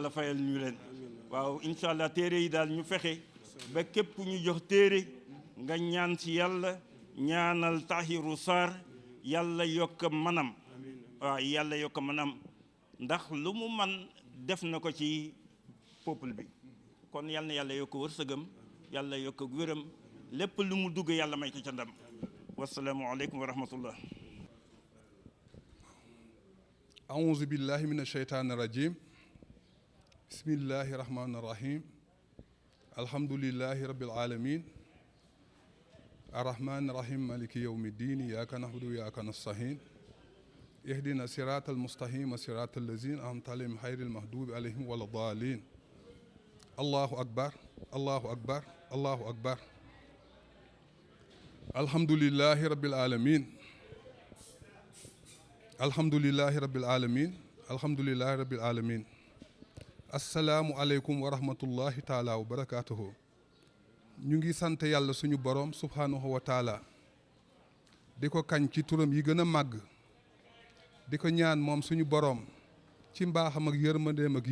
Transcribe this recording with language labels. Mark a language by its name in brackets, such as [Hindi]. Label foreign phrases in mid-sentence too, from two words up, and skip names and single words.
[Wolof] yàlla fayal ñu leen waaw [Arabic] إن شاء الله [Wolof] téere yi daal ñu fexe ba képp ñu jox téere nga ñaan ci yàlla ñaanal Tahiru Sarr yàlla yokk manam waaw yàlla yokk manam ndax lu mu man def na ko ci peuple bi kon yal na yàlla yokk wërsëgam yàlla yokk wéram lépp lu mu dugg yàlla may ko ca ndam [Arabic] والسلام عليكم ورحمة الله أعوذ بالله من الشيطان الرجيم بسم الله الرحمن الرحيم الحمد لله رب العالمين الرحمن الرحيم مالك يوم الدين إياك نعبد وإياك نستعين اهدنا الصراط المستقيم صراط الذين أنعمت عليهم غير المغضوب عليهم ولا الضالين الله أكبر الله أكبر الله أكبر الحمد لله رب العالمين الحمد لله رب العالمين الحمد لله رب العالمين السلام عليكم ورحمة الله تعالى وبركاته [Wolof] ñu ngi sant yàlla suñu borom [Arabic] سبحانه وتعالى [Wolof] di ko kañ ci turam yi gën a màgg di ko ñaan moom suñu borom ci mbaaxam ak yërmandeem ak